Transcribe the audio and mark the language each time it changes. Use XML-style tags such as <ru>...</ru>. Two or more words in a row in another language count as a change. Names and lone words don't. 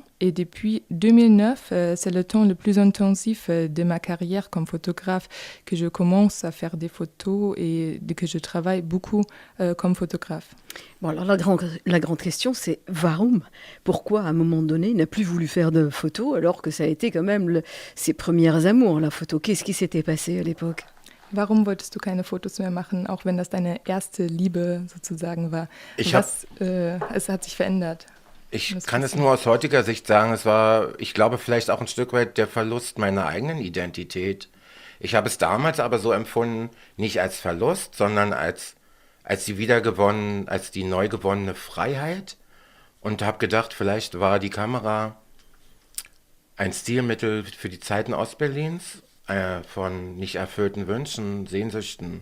<fr>Et depuis 2009, c'est le temps le plus intensif de ma carrière comme photographe que je commence à faire des photos et que je travaille beaucoup comme photographe. Bon, alors la grande question, c'est warum ? Pourquoi, à un moment donné, il n'a plus voulu faire de photos alors que ça a été quand même ses premières amours, la photo ? Qu'est-ce qui s'était passé à l'époque ?</fr> <de>Warum wolltest du keine Fotos mehr machen, auch wenn das deine erste Liebe sozusagen war? Es hat sich verändert. Ich kann es nur aus heutiger Sicht sagen, es war, ich glaube, vielleicht auch ein Stück weit der Verlust meiner eigenen Identität. Ich habe es damals aber so empfunden, nicht als Verlust, sondern als die neu gewonnene Freiheit und habe gedacht, vielleicht war die Kamera ein Stilmittel für die Zeiten Ostberlins, von nicht erfüllten Wünschen, Sehnsüchten.</de>